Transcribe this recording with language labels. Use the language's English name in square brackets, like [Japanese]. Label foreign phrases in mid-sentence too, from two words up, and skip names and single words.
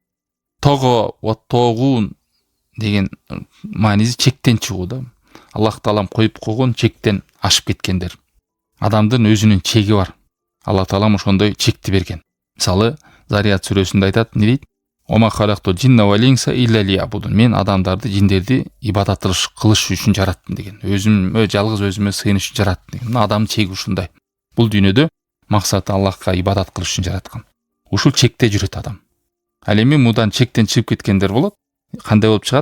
[Arabic] طغى وطغيان [Kyrgyz] деген мааниси чектен чыгуу да. Аллах Таалам коюп койгон чектен ашып кеткендер. Адамдын өзүнүн чеги бар. Аллах Таалам ошондой чекти берген. Мисалы, Зарият сүрөсүндө айтат, не дейт? [Arabic] وما خلقت الجن والإنس إلا ليعبدون. [Kyrgyz] Мен адамдарды, жиндерди ибадат кылыш үчүн жараттым деген. Өзүм жалгыз өзүмө сыйыныш үчүн жараттым деген. Адам чеги ушундай. Бул дүйнөдө максаты Аллахка ибадат кылыш үчүн жараткан. Ушул чекте жүрөт адам. Ал эми мудан чектен чыгып кеткендер болот. Кандай болуп чыгат?